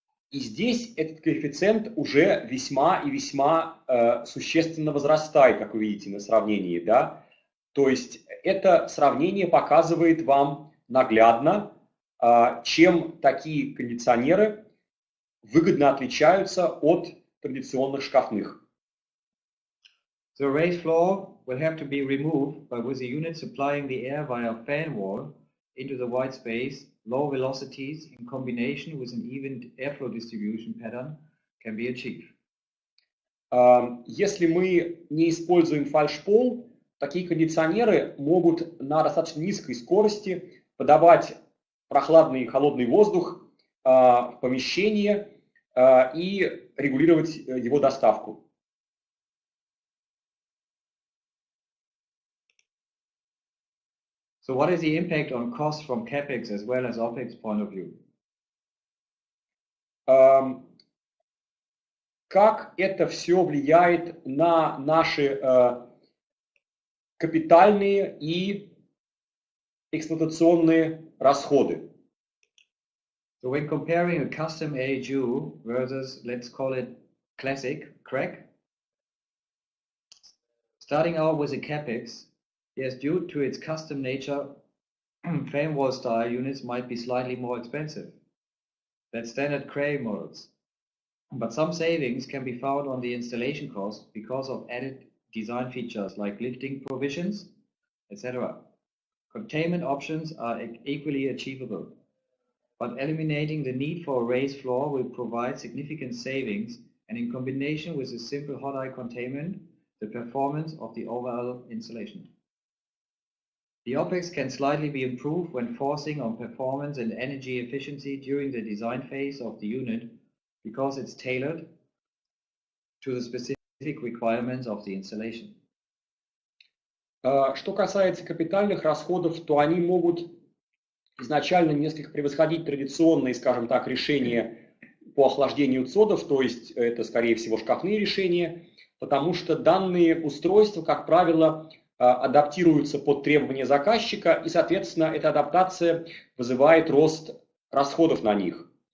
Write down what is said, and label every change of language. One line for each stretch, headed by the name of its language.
Russian: И здесь этот коэффициент уже весьма и весьма существенно возрастает, как вы видите на сравнении. Да? То есть это сравнение показывает вам наглядно, чем такие кондиционеры выгодно отличаются от традиционных шкафных.
English: The raised floor will have to be removed, but with the unit supplying the air via fan wall into the white space, low velocities in combination with an even airflow distribution pattern can be achieved.
Russian: Если мы не используем фальшпол, такие кондиционеры могут на достаточно низкой скорости подавать прохладный и холодный воздух в помещение и регулировать его доставку.
English: So what is the impact on cost from CapEx as well as OpEx point of view?
Russian: Как это все влияет на наши капитальные и эксплуатационные расходы?
English: So when comparing a custom AHU versus, let's call it classic crack, starting out with a CapEx, yes, due to its custom nature, fan wall style units might be slightly more expensive than standard cray models. But some savings can be found on the installation cost because of added design features like lifting provisions, etc. Containment options are equally achievable, but eliminating the need for a raised floor will provide significant savings, and in combination with a simple hot eye containment, the performance of the overall installation. The OpEx can slightly be improved when forcing on performance and energy efficiency during the design phase of the unit because it's tailored to the specific requirements of the installation.
Russian: Что касается капитальных расходов, то они могут изначально несколько превосходить традиционные, скажем так, решения по охлаждению цодов, то есть это, скорее всего, шкафные решения, потому что данные устройства, как правило, адаптируются под требования заказчика, и, соответственно, эта адаптация вызывает рост расходов на них.